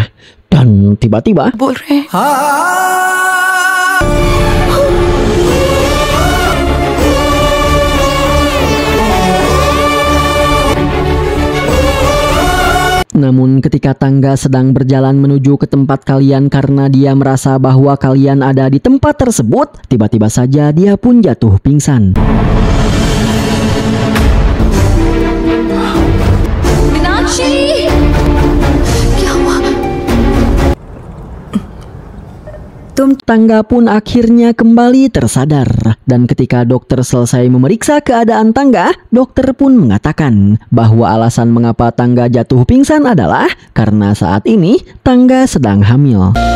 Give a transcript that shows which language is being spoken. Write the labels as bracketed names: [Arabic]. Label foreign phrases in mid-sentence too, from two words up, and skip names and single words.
[Indonesian] Dan tiba-tiba namun ketika Tangga sedang berjalan menuju ke tempat kalian karena dia merasa bahwa kalian ada di tempat tersebut, tiba-tiba saja dia pun jatuh pingsan. [Hindi] मीनाक्षी, क्या हुआ? [Indonesian] Tangga pun akhirnya kembali tersadar, dan ketika dokter selesai memeriksa keadaan Tangga, dokter pun mengatakan bahwa alasan mengapa Tangga jatuh pingsan adalah karena saat ini Tangga sedang hamil.